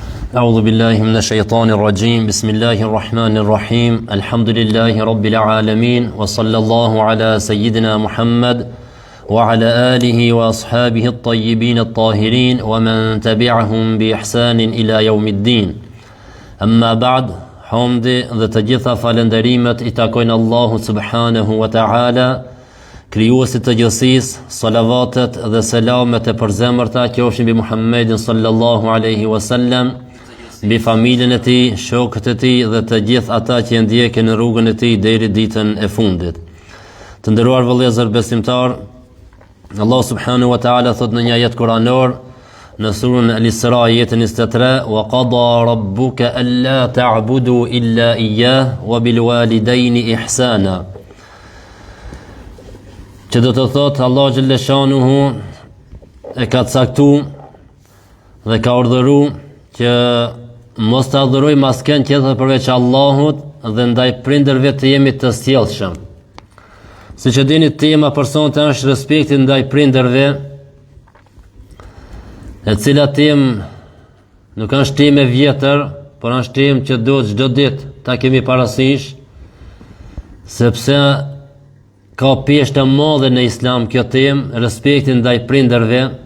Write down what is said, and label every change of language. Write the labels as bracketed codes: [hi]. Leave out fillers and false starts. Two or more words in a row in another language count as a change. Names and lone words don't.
[ar] أعوذ بالله من الشيطان الرجيم بسم الله الرحمن الرحيم الحمد لله رب العالمين وصلى الله على سيدنا محمد وعلى آله وأصحابه الطيبين الطاهرين ومن تبعهم بإحسان إلى يوم الدين أما بعد حمد [sq] dhe të gjitha falenderimet I takojnë Allahu [ar] سبحانه وتعالى [sq] krijuesit të gjithësisë, salavatet dhe selamet e përzemërta qofshin mbi Muhammedin [ar] صلى الله عليه وسلم, [sq] mbi familjen e tij, shokët e tij dhe të gjithë ata që e ndjekin në rrugën e tij deri ditën e fundit. Të nderuar vëllezër besimtar, Allah [ar] سبحانه وتعالى [sq] thot në një ajet kuranor në surën Al-Isra ajetin 23, [ar] وقضى ربك ألا تعبدوا إلا إياه وبالوالدين إحسانا. [sq] Që do të thotë Allah [ar] جل شأنه [sq] e ka caktuar dhe ka urdhëruar që mos të adhurojmë askën tjetër përveç Allahut dhe ndaj prindërve të jemi të sjellshëm. Siç e dini, tema për sonte është respekti ndaj prindërve, e cila temë nuk është temë e vjetër, por është temë që duhet çdo ditë ta kemi parasysh, sepse ka peshë të madhe në Islam kjo temë, respekti ndaj prindërve.